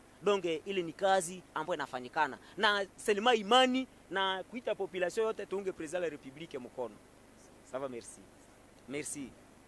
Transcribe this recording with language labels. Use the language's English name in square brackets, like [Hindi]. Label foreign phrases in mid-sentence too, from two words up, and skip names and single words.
[Swahili] Donc ile ni kazi ambayo inafanyikana na selima imani na kuita population yote tuunge [French] president la Republique [Swahili] mkono. [French] Ça va, merci. Merci.